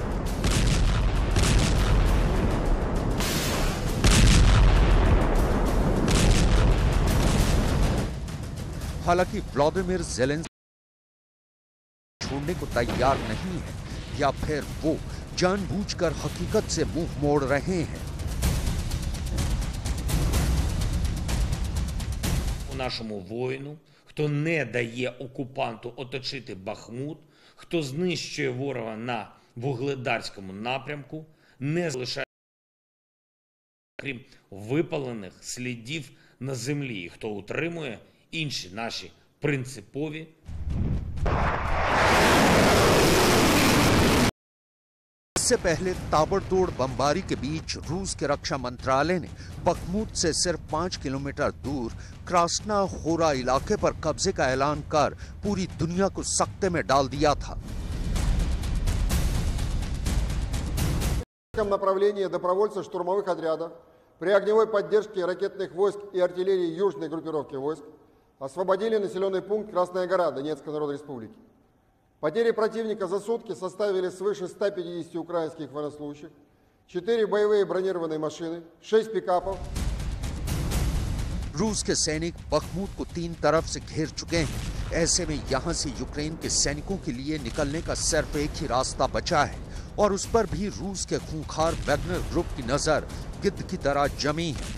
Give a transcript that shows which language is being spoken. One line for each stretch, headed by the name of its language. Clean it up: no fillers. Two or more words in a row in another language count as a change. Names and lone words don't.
Hindi: हालांकि व्लादिमीर ज़ेलेंस्की छोड़ने को तैयार नहीं है, या फिर वो जानबूझकर हकीकत से मुंह मोड़ रहे हैं।
Ukrainian: У нашому воїну, хто не дає окупанту оточити Бахмут, хто знищує ворога на Вугледарському напрямку, не залишає, крім випалених слідів на землі, хто утримує інші наші принципові
Hindi: इससे पहले ताबड़तोड़ बमबारी के बीच रूस के रक्षा मंत्रालय ने बखमुत से सिर्फ 5 किलोमीटर दूर क्रास्ना होरा इलाके पर कब्जे का ऐलान कर पूरी दुनिया को सख्ते में डाल दिया था।
Russian: В направлении добровольцев штурмовых отрядов при огневой поддержке ракетных войск и артиллерии южной группировки войск освободили населенный пункт Красная гора Донецкой Народной Республики. Потери противника за сутки составили свыше 150 украинских военнослужащих, 4 боевые бронированные машины, 6 пикапов.
Hindi: रूस के सैनिक बखमूत को 3 तरफ से घेर चुके हैं। ऐसे में यहां से यूक्रेन के सैनिकों के लिए निकलने का सिर्फ एक ही रास्ता बचा है और उस पर भी रूस के खूंखार वैगनर ग्रुप की नजर गिद्ध की तरह जमी है।